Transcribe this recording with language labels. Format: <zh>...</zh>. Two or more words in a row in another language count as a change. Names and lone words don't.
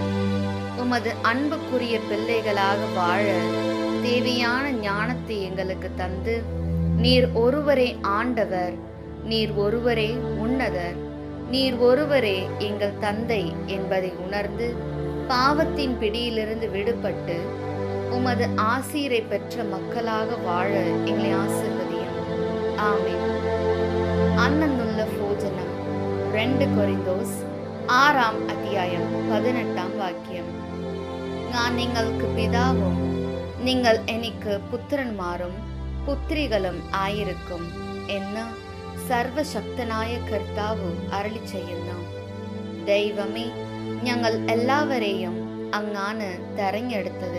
<ta>உமது அன்புக்குரிய பிள்ளைகளாக வாழ தேவையான ஞானத்தை எங்களுக்கு தந்து, நீர் ஒருவரே ஆண்டவர், நீர் ஒருவரே உன்னதர், நீர் ஒருவரே எங்கள் தந்தை என்பதை உணர்ந்து பாவத்தின் பிடியிலிருந்து விடுபட்டு உமது ஆசீரை பெற்ற மக்களாக வாழ எங்களை ஆசீர்வதியும். ஆமென். அன்னன்னுள்ள போஜனம் 2 கொரிந்தோஸ் 6 அத்தியாயம் 18 வாக்கியம்.</ta> <ml>நான் നിങ്ങൾക്ക് പിതാവും നിങ്ങൾ എനിക്ക് പുത്രന്മാരും പുത്രികളും ആയിരിക്കും എന്ന് സർവശക്തനായ കർത്താവ് അരുളി ചെയ്യുന്നു. ദൈവമേ, ഞങ്ങൾ എല്ലാവരെയും അങ്ങാണ് തെരഞ്ഞെടുത്തത്.</ml>